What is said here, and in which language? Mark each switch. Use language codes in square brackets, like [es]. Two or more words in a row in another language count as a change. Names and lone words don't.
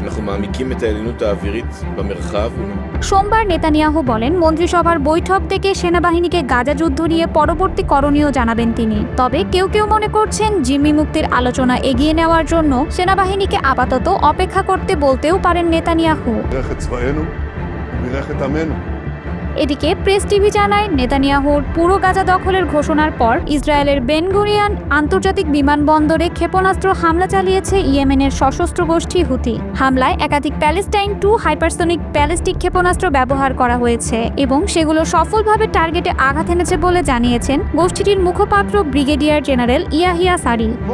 [bn] সোমবার নেতানিয়াহু বলেন, মন্ত্রিসভার বৈঠক থেকে সেনাবাহিনীকে গাজা যুদ্ধ নিয়ে পরবর্তী করণীয় জানাবেন তিনি। তবে কেউ কেউ মনে করছেন জিম্মি মুক্তির আলোচনা এগিয়ে নেওয়ার জন্য সেনাবাহিনীকে আপাতত অপেক্ষা করতে বলতেও পারেন নেতানিয়াহু। [he] בירך את צבאנו ובירך את עמנו. [bn] এদিকে প্রেস টিভি জানায়, নেতানিয়াহুর পুরো গাজা দখলের ঘোষণার পর ইসরায়েলের বেন গুরিয়ন আন্তর্জাতিক বিমানবন্দরে ক্ষেপণাস্ত্র হামলা চালিয়েছে ইয়েমেনের সশস্ত্র গোষ্ঠী হুতি। হামলায় একাধিক প্যালেস্টাইন-2 হাইপারসনিক ব্যালিস্টিক ক্ষেপণাস্ত্র ব্যবহার করা হয়েছে এবং সেগুলো সফলভাবে টার্গেটে আঘাত এনেছে বলে জানিয়েছেন গোষ্ঠীটির মুখপাত্র ব্রিগেডিয়ার জেনারেল ইয়াহিয়া সারি।